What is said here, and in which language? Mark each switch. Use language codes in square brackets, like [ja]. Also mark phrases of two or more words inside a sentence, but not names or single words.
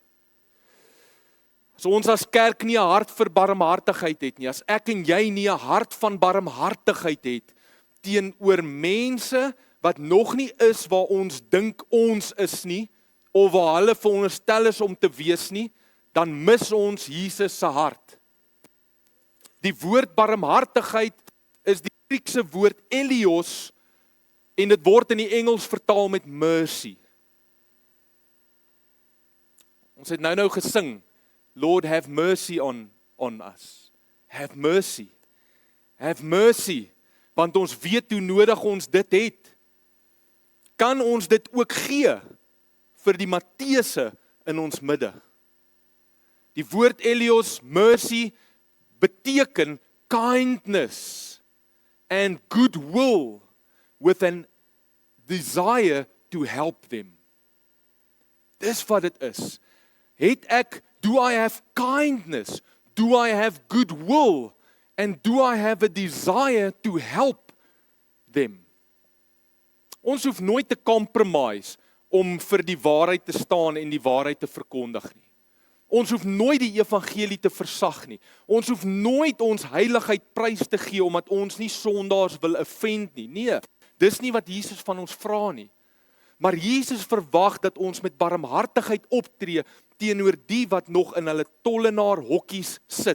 [af] As ons as kerk nie 'n hart vir barmhartigheid het nie, as ek en jy nie 'n hart van barmhartigheid het teenoor mense wat nog nie is waar ons dink ons is nie, of waar hulle veronderstel is om te wees nie, dan mis ons Jesus se hart. Die woord barmhartigheid is die Griekse woord elios en dit word in die Engels vertaal met mercy. Ons het nou gesing, [en] Lord have mercy on us. Have mercy. Have mercy, [af] want ons weet hoe nodig ons dit het. Kan ons dit ook gee vir die Matteuse in ons midde? Die woord elios, mercy, beteken [en] kindness and goodwill with an desire to help them. [af] Dis wat dit is. [en] Do I have kindness? Do I have goodwill? And do I have a desire to help them? [af] Ons hoef nooit te compromise om vir die waarheid te staan en die waarheid te verkondig nie. Ons hoef nooit die evangelie te versag nie. Ons hoef nooit ons heiligheid prys te gee omdat ons nie sondaars wil offend nie. Nee, dis nie wat Jesus van ons vra nie. Maar Jesus verwag dat ons met barmhartigheid optree teenoor die wat nog in hulle tollenaar hokkies sit.